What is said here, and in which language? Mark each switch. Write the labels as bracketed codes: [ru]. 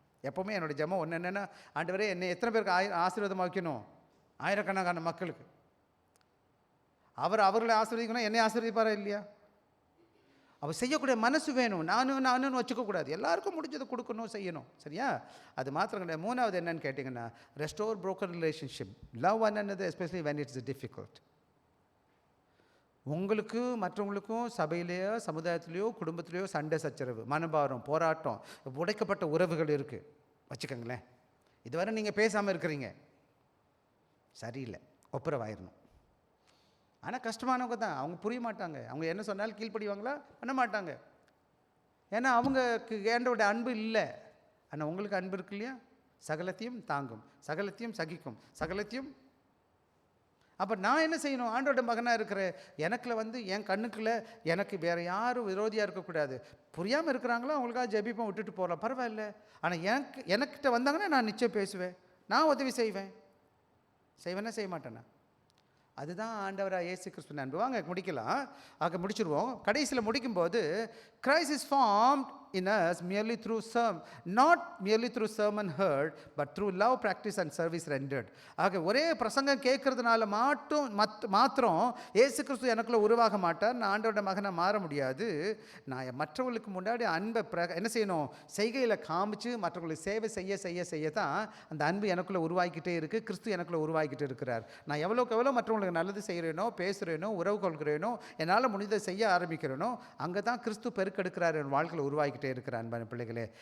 [ta] எப்போவுமே என்னோடய ஜெபம் ஒன்று என்னென்னா, ஆண்டவரே என்னை எத்தனை பேருக்கு ஆசீர்வாதமாக வைக்கணும்? ஆயிரக்கணக்கான மக்களுக்கு. அவர்களை ஆசீர்வதிக்கணும், என்னை ஆசீர்வதிப்பாரா இல்லையா? அவர் செய்யக்கூடிய மனசு வேணும். நானும் வச்சுக்கக்கூடாது. எல்லாருக்கும் முடிஞ்சதை கொடுக்கணும், செய்யணும். சரியா? அது மாத்திரம் கிடையாது. மூணாவது என்னன்னு கேட்டிங்கன்னா, [en] Restore broken relationship. Love one another especially when it's difficult. [ta] உங்களுக்கு மற்றவங்களுக்கும் சபையிலேயோ சமுதாயத்திலேயோ குடும்பத்திலேயோ சண்டை சச்சரவு, மனபாரம், போராட்டம், உடைக்கப்பட்ட உறவுகள் இருக்குது வச்சுக்கோங்களேன். இதுவரை நீங்கள் பேசாமல் இருக்கிறீங்க, சரியில்லை, ஒப்புரவாயிடணும். ஆனால் கஷ்டமானவங்க தான். அவங்க புரிய மாட்டாங்க. அவங்க என்ன சொன்னாலும் கீழ்ப்படிவாங்களா? பண்ண மாட்டாங்க. ஏன்னா அவங்களுக்கு ஏண்டோட அன்பு இல்லை. ஆனால் உங்களுக்கு அன்பு இருக்கு இல்லையா? சகலத்தையும் தாங்கும், சகலத்தையும் சகிக்கும், சகலத்தையும். அப்போ நான் என்ன செய்யணும்? ஆண்டோட மகனாக இருக்கிற எனக்குள்ள வந்து என் கண்ணுக்குள்ள எனக்கு வேறு யாரும் விரோதியாக இருக்கக்கூடாது. புரியாமல் இருக்கிறாங்களோ அவங்களுக்காக ஜெபிப்போம், விட்டுட்டு போகலாம், பரவாயில்ல. ஆனால் எனக்கிட்ட வந்தாங்கன்னா நான் நிச்சயம் பேசுவேன், நான் உதவி செய்வேன்னா செய்ய மாட்டேன்னா. அதுதான் ஆண்டவராக இயேசு கிறிஸ்துவின் அன்பு. வாங்க முடிக்கலாம். முடிச்சிருவோம். கடைசியில் முடிக்கும்போது, [en] Christ is formed in us merely through not merely through sermon heard, but through love, practice and service rendered. [ta] ஒரே பிரசங்கம் கேட்கறதுனால மாத்திரம் இயேசு கிறிஸ்து எனக்குள்ள உருவாக மாட்டார். நான் ஆண்டவரோட மகனை மாற முடியாது. நான் மற்றவர்களுக்கு முன்னாடி அன்பை என்ன செய்யணும்? செய்கையில் காமிச்சு மற்றவங்களுக்கு சேவை செய்ய தான் அந்த அன்பு எனக்குள்ளே உருவாக்கிட்டே இருக்குது. கிறிஸ்து எனக்குள்ளே உருவாக்கிட்டு இருக்கிறார். நான் எவ்வளோக்கு எவ்வளோ மற்றவங்களுக்கு நல்லது செய்கிறேனோ, பேசுகிறேனோ, உறவு கொள்கிறேனோ, என்னால் முடிந்ததை செய்ய ஆரம்பிக்கிறேனோ, அங்கே தான் கிறிஸ்து பெருக்கெடுக்கிறார், என் வாழ்க்கையில் உருவாக்கிட்டே இருக்கிற அன்பான பிள்ளைகளே.